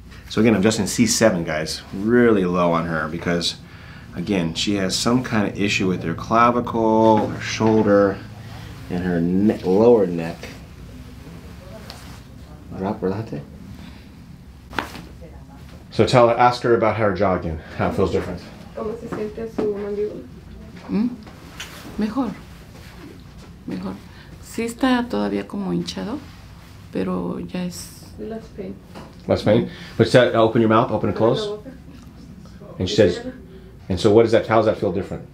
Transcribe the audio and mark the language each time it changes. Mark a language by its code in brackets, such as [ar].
[en] So again, I'm adjusting C7, guys. Really low on her because, again, she has some kind of issue with her clavicle, her shoulder, and her lower neck. [es] Drop, relájate. [en] So ask her about her jaw again, how it feels different. [es] ¿Cómo se siente su mandíbula? Mejor. Sí está todavía como hinchado, pero ya es... [en] Less pain. Less pain? But open your mouth, open and close. And she says, And so what is that? How does that feel different?